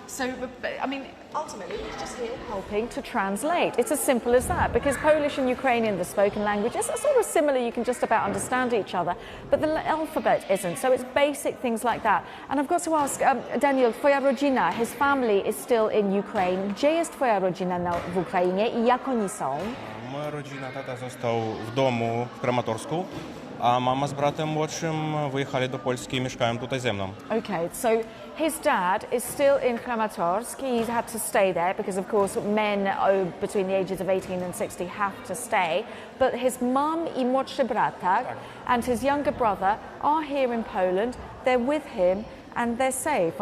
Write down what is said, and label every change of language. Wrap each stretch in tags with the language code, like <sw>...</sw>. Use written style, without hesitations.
<en>So, I mean, ultimately, it's just here helping to translate. It's as simple as that, because Polish and Ukrainian, the spoken language, is sort of similar. You can just about understand each other, but the alphabet isn't. So it's basic things like that. And I've got to ask, Daniel,</en> <pl>twoja rodzina,</pl> <en>his family is still in Ukraine.</en> <pl>Gdzie jest twoja rodzina w Ukrainie i jak oni są? Moja rodzina, tata został w domu w Kramatorsku, a mama z bratem młodszym wyjechali do Polski i mieszkają tutaj ze mną.</pl> <en>Okay, so his dad is still in Kramatorsk. He's had to stay there because, of course, men between the ages of 18 and 60 have to stay. But his mum</en> <pl>i młodszy brat, tak,</pl> <en>and his younger brother are here in Poland. They're with him and they're safe.</en>